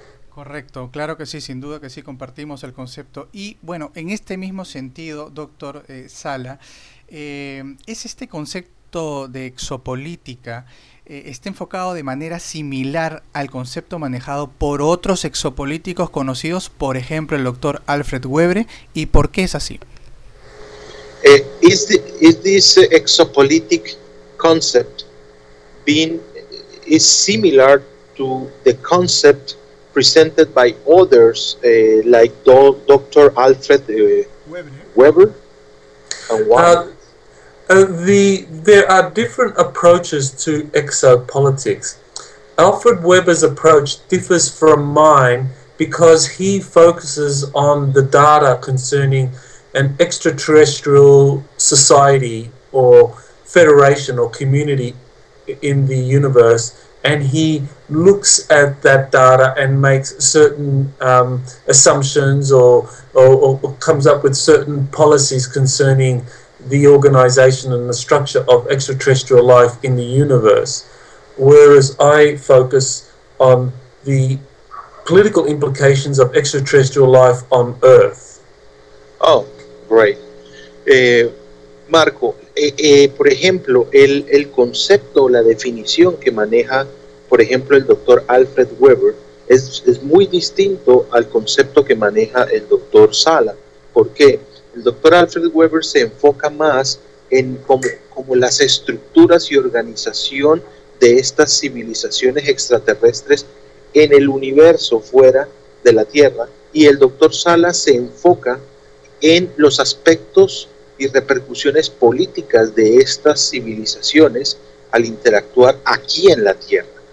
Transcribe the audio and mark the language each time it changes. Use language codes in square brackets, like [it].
[es] Correcto, claro que sí, sin duda que sí, compartimos el concepto. Y bueno, en este mismo sentido, doctor Sala, ¿es este concepto de exopolítica está enfocado de manera similar al concepto manejado por otros exopolíticos conocidos, por ejemplo el doctor Alfred Weber, y por qué es así? [en] Is this exopolitic concept is similar to the concept presented by others like Dr. Alfred Weber? There are different approaches to exopolitics. Alfred Weber's approach differs from mine because he focuses on the data concerning an extraterrestrial society or federation or community in the universe, and he looks at that data and makes certain assumptions or comes up with certain policies concerning the organization and the structure of extraterrestrial life in the universe, whereas I focus on the political implications of extraterrestrial life on Earth. Oh, great. [es] Marco, por ejemplo, el concepto, la definición que maneja, por ejemplo, el doctor Alfred Weber es muy distinto al concepto que maneja el doctor Sala. ¿Por qué? El doctor Alfred Weber se enfoca más en cómo las estructuras y organización de estas civilizaciones extraterrestres en el universo fuera de la Tierra, y el doctor Sala se enfoca en los aspectos y repercusiones políticas de estas civilizaciones al interactuar aquí en la Tierra.